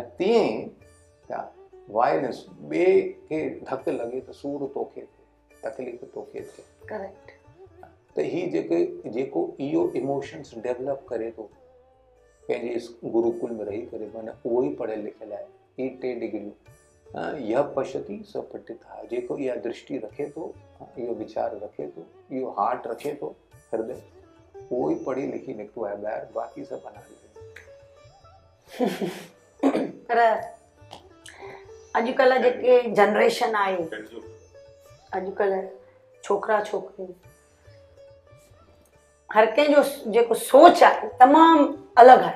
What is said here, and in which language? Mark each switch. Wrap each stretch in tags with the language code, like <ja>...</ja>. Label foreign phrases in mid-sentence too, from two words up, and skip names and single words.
<sd>ऐं तीअं ई छा वायलेंस, ॿिए खे धकु लॻे त सूरु तोखे थिए, तकलीफ़ तोखे थिए, करेक्ट। त हीउ जेको इहो</sd> <en>emotions develop</en> <sd>करे थो पंहिंजे गुरुकुल में रही करे, माना उहो ई पढ़ियल लिखियल आहे, ही 3 डिग्रियूं,</sd> <sa>यह पश्यति स पठितः,</sa> <sd>जेको इहा दृष्टि रखे थो, इहो वीचार रखे थो, इहो हार्ट रखे थो, हृदय, उहो ई पढ़ी लिखी निकितो आहे ॿाहिरि, बाक़ी सभु अनाड़ी। पर अॼुकल्ह जेके जनरेशन आहे, अॼुकल्ह छोकिरा छोकिरियूं, हर कंहिंजो जेको सोच आहे तमामु अलॻि आहे।</sd>